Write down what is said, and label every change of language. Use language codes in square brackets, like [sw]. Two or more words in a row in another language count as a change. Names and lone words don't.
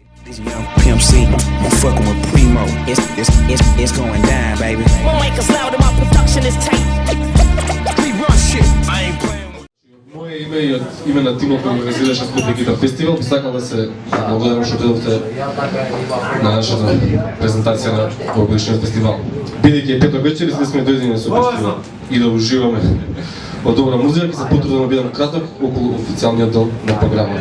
[en] Young Pimp C, I'm fucking with Primo. It's going down, baby. My mic is loud and my production is tight. We run shit. I ain't playing with. [mk] Моje име и од име на тимот кој организираше Скопје Гитар фестивал, би сакал да се благодарам што дојдовте на нашата презентација на овогодишниот фестивал. Бидејќи е петок вечер и сме дојдени на фестивал и да уживаме од добра музика, ќе се потрудам да бидам краток околу официјалниот дел на програмата.